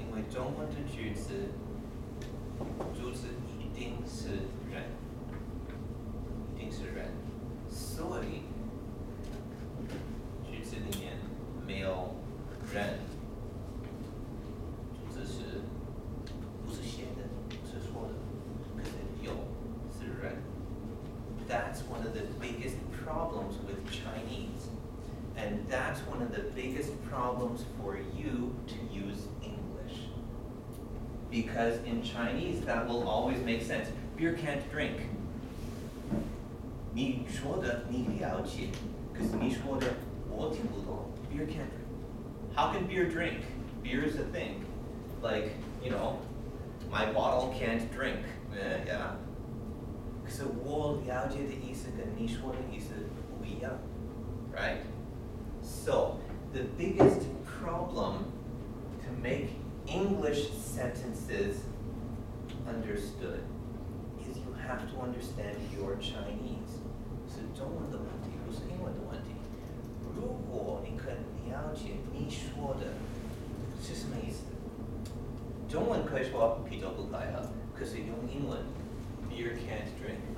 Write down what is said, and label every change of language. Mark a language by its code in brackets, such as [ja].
[zh] 中文的句子，主词一定是人，一定是人，所以句子里面没有人，主词是不是写的，不是说的，可是有是人。 [en] That's one of the biggest problems with Chinese. And that's one of the biggest problems for you to use English. Because in Chinese, that will always make sense. Beer can't drink. [zh] 你说的你了解，可是你说的我听不懂。 [en] Beer can't drink. How can beer drink? Beer is a thing. Like, my bottle can't drink. Yeah. [zh] 可是我了解的意思跟你说的意思不一样 [en] right? So, the biggest problem to make English sentences understood is you have to understand your Chinese. [zh] 是中文的问题，不是英文的问题。如果你可以了解你说的是什么意思，中文可以说啤酒不可以喝，可是用英文 [en] Beer can't drink.